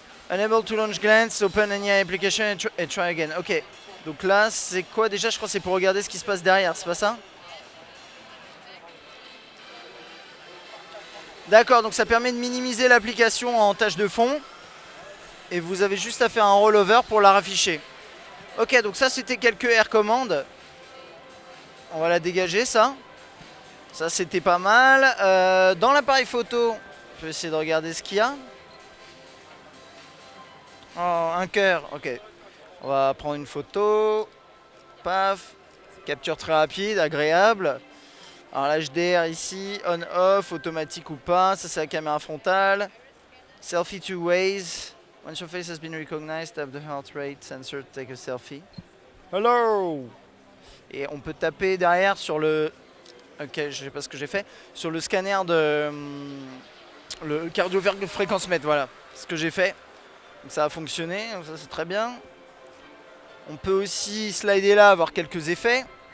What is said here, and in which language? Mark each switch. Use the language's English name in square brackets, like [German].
[English] Unable to launch glance, open any application and try again. [French] Ok. Donc là, c'est quoi déjà? Je crois que c'est pour regarder ce qui se passe derrière, c'est pas ça? D'accord, donc ça permet de minimiser l'application en tâche de fond. Et vous avez juste à faire un rollover pour la rafficher. Ok, donc ça c'était quelques air commandes. On va la dégager, ça. Ça c'était pas mal. Dans l'appareil photo, je vais essayer de regarder ce qu'il y a. Oh, un cœur, ok. On va prendre une photo. Paf. Capture très rapide, agréable. Alors l'HDR ici, on-off, automatique ou pas. Ça c'est la caméra frontale. [English] Selfie two ways. Once your face has been recognized, tap the heart rate sensor to take a selfie. Hello. [French] Et on peut taper derrière sur le... Ok, je sais pas ce que j'ai fait. Sur le scanner de... le cardio-fréquence-mètre, voilà. Ce que j'ai fait. Donc ça a fonctionné, donc ça c'est très bien. On peut aussi slider là, avoir quelques effets.